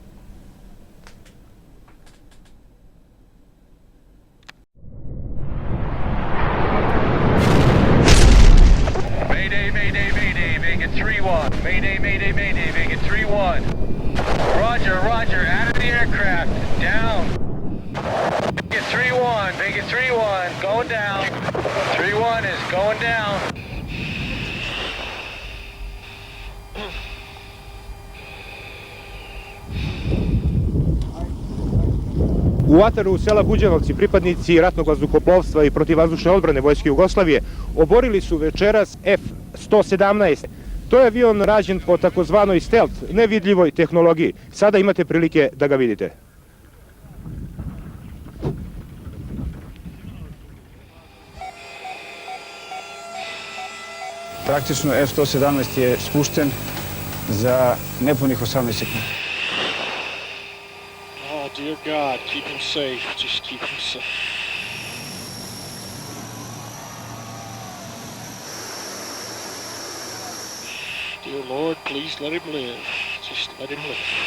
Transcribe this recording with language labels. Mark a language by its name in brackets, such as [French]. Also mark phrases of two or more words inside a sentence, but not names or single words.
[English] Vegas 3-1. Mayday, mayday, mayday, Vegas 3-1. Roger, roger, out of the aircraft, down. Vegas 3-1, Vegas 3-1, going down. 3-1 is going down. [Serbian] U ataru sela Buđenovci pripadnici ratnog vazduhoplovstva i protivvazdušne odbrane Vojske Jugoslavije oborili su večeras F-117. To je avion rađen po takozvanoj stealth, nevidljivoj tehnologiji. Sada imate prilike da ga vidite. Praktično F-117 je spušten za nepunih 18 sekundi. [English] Oh, dear God, keep him safe. Just keep him safe. Dear Lord, please let him live. Just let him live.